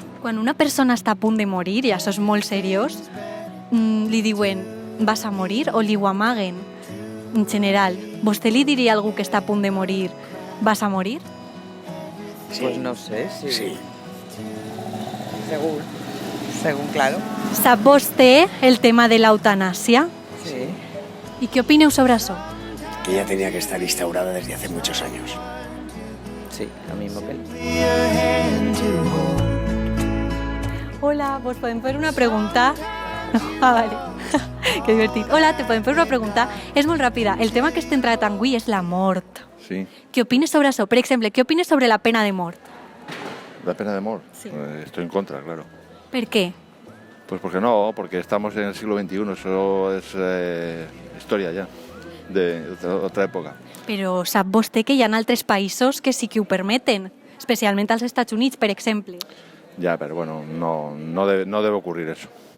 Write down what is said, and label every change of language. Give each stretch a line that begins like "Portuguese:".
Catalan: Quan una persona està a punt de morir, i això és molt seriós, li diuen
Spanish: vas a morir
Catalan: o li ho amaguen. En general, vostè li diria a algú que està a punt de morir
Spanish: vas a morir? Sí. Pues no sé, sí. Sí. Según, claro.
Catalan: Sap vostè el tema de l'eutanàsia? Sí. I què opineu sobre això?
Spanish: Que ya tenía que estar instaurada desde hace muchos años. Sí, lo mismo que él.
Catalan: Hola, vos podem fer una pregunta? No, vale. Que divertit. Hola, te podem fer una pregunta? És molt ràpida. El tema que estem tractant avui és la mort. Sí, Què opines sobre això? Per exemple, què opines sobre la pena de mort? la pena de mort. Sí.
Spanish: Estoy en contra, claro.
Catalan: Per què?
Spanish: Pues porque no, porque estamos en el siglo XXI, eso es historia ya, de otra época.
Catalan: Però sap vostè que hi ha altres països que sí que ho permeten, especialment als Estats Units, per exemple.
Spanish: Ya, pero bueno, no debe ocurrir eso.